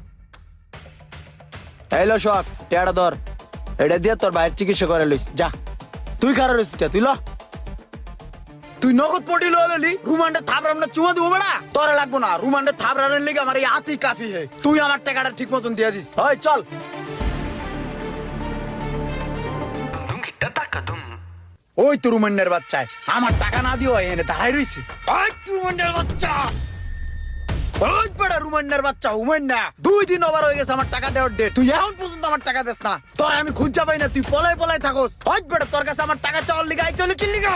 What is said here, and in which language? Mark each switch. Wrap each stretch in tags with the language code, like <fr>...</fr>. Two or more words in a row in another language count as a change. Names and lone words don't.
<bn>এই ল শোক, টাকাটা ধর, এটা দিয়ে তোর ভাইয়ের চিকিৎসা করে লইস যা। তুই খারাপ রইছিস কে? তুই ল। তুই নগদ পটি ললি, রুমান্ডে থাপড়াম না চুমা দিব বেড়া? তোরে লাগবো না, রুমান্ডে থাপড়ানোর লেগে আমার এই হাতেই</bn> <hi>काफ़ी है।</hi> <bn>তুই আমার টাকাটা ঠিক মতন দিয়ে দিস। ওই চল। Dum kita taka dum. ওই তো রুমান্ডের বাচ্চা আমার টাকা না দিও এনে দাঁড়াই রইছে। ওই রুমান্ডের বাচ্চা ওই বড় রুমান্নার বাচ্চা উমান্না 2 দিন ওভার হয়ে গেছে আমার টাকা দেওয়ার ডেট, তুই এখন পর্যন্ত আমার টাকা দেস না। তোর আমি খুঁজা পাই না, তুই পলাই পলাই থাকস। ওই বড় তোর কাছে আমার টাকা চাওয়ার লিগা আই চলে কি লিগা?</bn>